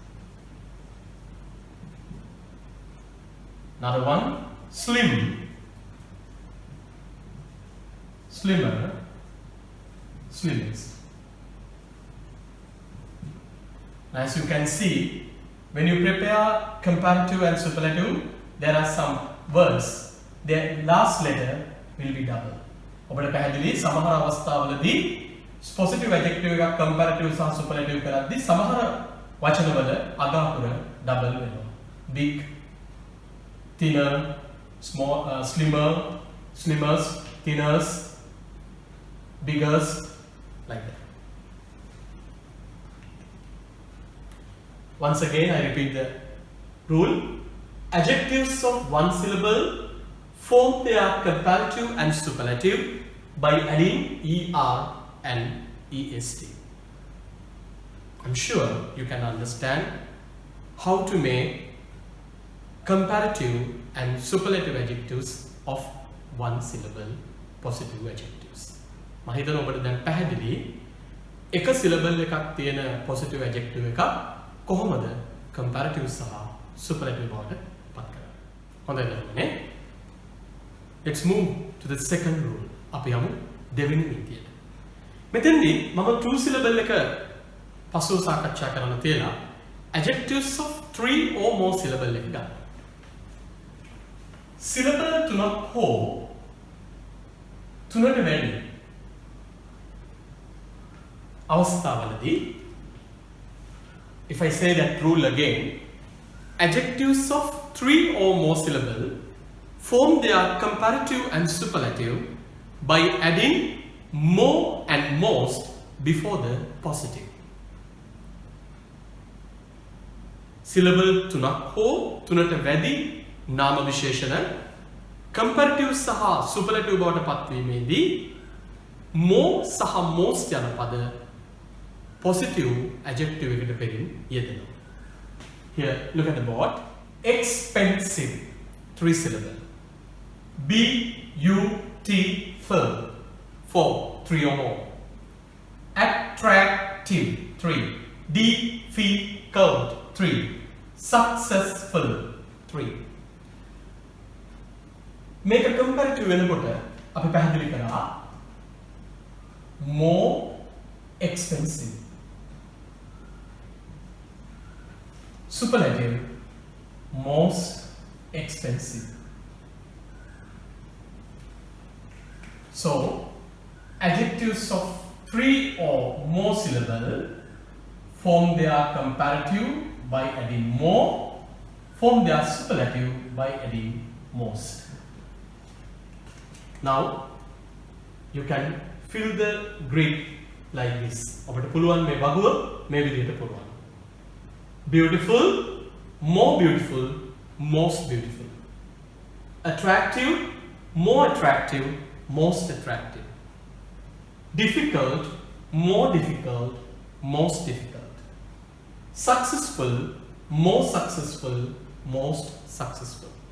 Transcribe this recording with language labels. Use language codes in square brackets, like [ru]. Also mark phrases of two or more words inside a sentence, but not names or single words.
[en] Another one, slim, slimmer, slimmest. As you can see, when you prepare comparative and superlative, there are some words. Their last letter will be double. [si] ඔබට පැහැදිලි සමහර අවස්ථාවලදී [en] positive adjective [si] එකක් comparative සහ superlative කරද්දී සමහර වචනවල අග අකුර double වෙනවා. [en] Big, thinner, small, slimmer, slimmest, thinnest, biggest, like that. Once again, I repeat the rule. Adjectives of 1 syllable form their comparative and superlative by adding er and est. I'm sure you can understand how to make comparative and superlative adjectives of 1 syllable positive adjectives. [si] මම හිතනවා ඔබට දැන් පැහැදිලි එක syllable එකක් තියෙන [en] positive adjective [si] එකක් කොහොමද comparative සහ superlative බවට පත් කරන්නේ. හොඳයි දරුවනේ. [en] Let's move to the second rule. [si] අපි යමු දෙවෙනි නීතියට. මෙතෙන්දී මම 2 syllable එක පසුව සාකච්ඡා කරන්න තියලා [en] adjectives of 3 or more syllable [si] එක ගන්න. syllable තුනක් හෝ තුනට වැඩි අවස්ථාවලදී, [en] if I say that rule again, adjectives of three or more syllables form their comparative and superlative by adding more and most before the positive. [si] Syllable තුනක් හෝ තුනට වැඩි නාම විශේෂණ comparative සහ superlative බවට පත්වීමේදී more සහ most යන පද [en] positive adjective [si] එකට පෙරින් යෙදෙනවා. [en] Here, look at the board. Expensive, 3 syllable. Beautiful, 4, 3 or more. Attractive, 3. Difficult, 3. Successful, 3. Make a comparative [si] වෙනකොට අපි පැහැදිලි කරා [en] more expensive. Superlative, most expensive. So, adjectives of 3 or more syllables form their comparative by adding more, form their superlative by adding most. Now, you can fill the grid like this. [si] අපට පුළුවන් මේ වගුව මේ විදිහට පුළුවන්. [en] Beautiful, more beautiful, most beautiful. Attractive, more attractive, most attractive. Difficult, more difficult, most difficult. Successful, more successful, most successful.